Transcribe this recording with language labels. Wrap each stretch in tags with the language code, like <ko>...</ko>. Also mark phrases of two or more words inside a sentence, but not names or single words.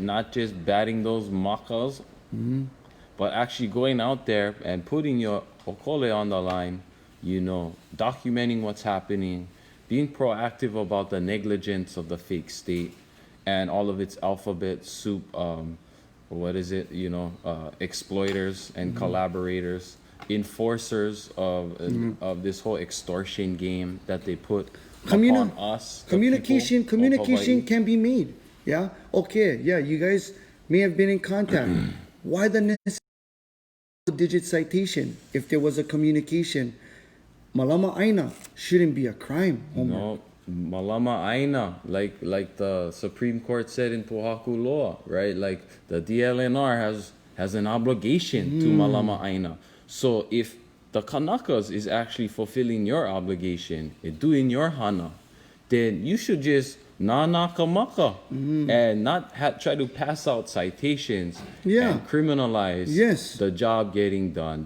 <en>Not just batting those makas, but actually going out there and putting your okole on the line, you know, documenting what's happening, being proactive about the negligence of the fake state and all of its alphabet soup, exploiters and collaborators, enforcers of this whole extortion game that they put upon us. Communication can be made. Yeah. Okay. Yeah. You guys may have been in contact. Why the necessary digit citation if there was a communication?</en> <haw>Malama aina</haw> <en>shouldn't be a crime, Homer. No,</en> <haw>malama aina,</haw> <en>like the Supreme Court said in Pohaku law, right? Like the DLNR has an obligation to</en> <haw>malama aina.</haw> <en>So if the Kanakas is actually fulfilling your obligation, doing your hana, then you should just</en> <haw>nanaka maka</haw> <en>and not try to pass out citations and criminalize the job getting done.</en>